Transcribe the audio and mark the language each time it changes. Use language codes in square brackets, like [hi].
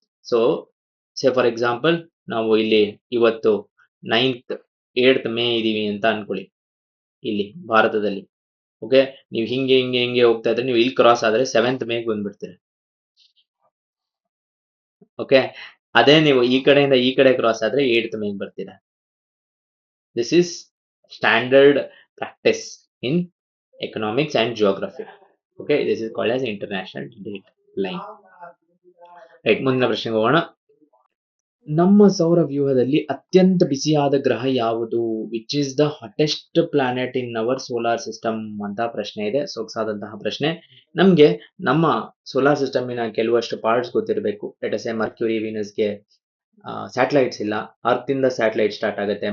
[en] so say for example, [kn] ನಾವು ಇಲ್ಲಿ ಇವತ್ತು 8th ಮೇ ಇದೀವಿ ಅಂತ ಅನ್ಕೊಳ್ಳಿ, ಇಲ್ಲಿ ಭಾರತದಲ್ಲಿ. ಓಕೆ, ನೀವು ಹಿಂಗೆ ಹೋಗ್ತಾ ಇದ್ರೆ, ನೀವು ಇಲ್ಲಿ ಕ್ರಾಸ್ ಆದ್ರೆ 7th ಮೇಗೆ ಬಂದ್ಬಿಡ್ತೀರ. ಓಕೆ, ಅದೇ ನೀವು ಈ ಕಡೆಯಿಂದ ಈ ಕಡೆ ಕ್ರಾಸ್ ಆದ್ರೆ 8th ಮೇಗೆ ಬರ್ತೀರಾ. [en] This is standard practice in economics and geography. Okay, this is called as international date line. [kn] Right, ಮುಂದಿನ ಪ್ರಶ್ನೆಗೆ ಹೋಗೋಣ. ನಮ್ಮ ಸೌರ ವ್ಯೂಹದಲ್ಲಿ ಅತ್ಯಂತ ಬಿಸಿಯಾದ ಗ್ರಹ ಯಾವುದು? [en] which is the hottest planet in our solar system [kn] ಅಂತ ಪ್ರಶ್ನೆ ಇದೆ. ಸೊಗಸಾದಂತಹ ಪ್ರಶ್ನೆ. ನಮ್ಗೆ ನಮ್ಮ ಸೋಲಾರ್ ಸಿಸ್ಟಮಿನ ಕೆಲವಷ್ಟು ಪಾರ್ಟ್ಸ್ ಗೊತ್ತಿರಬೇಕು. [en] let us say [kn] ಮರ್ಕ್ಯೂರಿ, ವೀನಸ್ಗೆ ಸ್ಯಾಟಲೈಟ್ಸ್ ಇಲ್ಲ. ಅರ್ತ್ ಇಂದ ಸ್ಯಾಟಲೈಟ್ ಸ್ಟಾರ್ಟ್ ಆಗುತ್ತೆ.